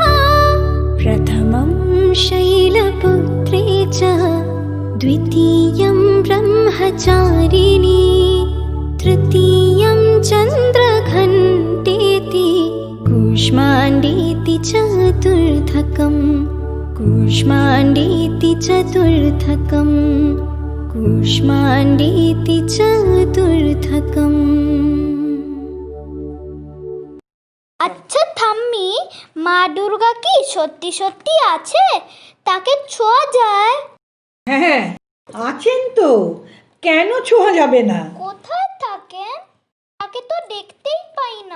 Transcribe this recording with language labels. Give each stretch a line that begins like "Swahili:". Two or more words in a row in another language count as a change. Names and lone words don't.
Sanskrit: प्रथमं शैलपुत्री च द्वितीयं ब्रह्मचारिणी तृतीयं चन्द्रघण्टेति कूष्माण्डेति चतुर्थकम्। कूष्माण्डीति चतुर्थकम् कूष्माण्डीति चतुर्थकम्।
Bangla: আচ্ছা ঠাম্মি, মা দুর্গা কি সত্যি সত্যি আছে? তাকে ছোঁয়া যায়? হ্যাঁ, আছেন তো, কেন ছোঁয়া যাবে না? কোথায় থাকেন? তাকে তো দেখতেই পাই না।